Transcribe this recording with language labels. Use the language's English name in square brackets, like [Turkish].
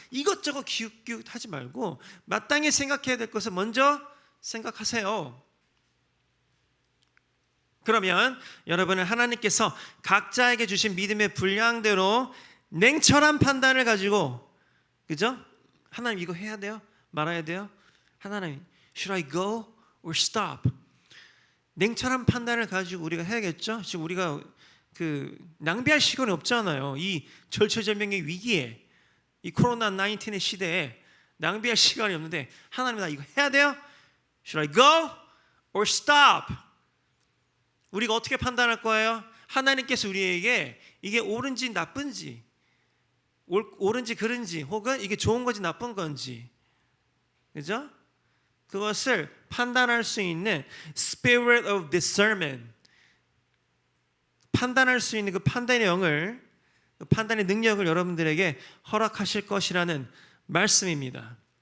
[Korean] 이것저것 기웃기웃하지 말고 마땅히 생각해야 될 것을 먼저 생각하세요. 그러면 여러분은 하나님께서 각자에게 주신 믿음의 분량대로 냉철한 판단을 가지고, 그죠? 하나님 이거 해야 돼요? 말아야 돼요? [English] 하나님, should I go or stop? [Korean] 냉철한 판단을 가지고 우리가 해야겠죠? 지금 우리가 낭비할 시간이 없잖아요. 이 절체절명의 위기에, 이 코로나 19의 시대에 낭비할 시간이 없는데 하나님 나 이거 해야 돼요? [English] Should I go or stop? [Korean] 우리가 어떻게 판단할 거예요? 하나님께서 우리에게 이게 옳은지 나쁜지, 옳은지 그른지, 혹은 이게 좋은 건지 나쁜 건지, 그죠? 그것을 판단할 수 있는 [English] spirit of discernment, [Korean] 판단할 수 있는 그 판단의 영을, 그 판단의 능력을 여러분들에게 허락하실 것이라는 말씀입니다.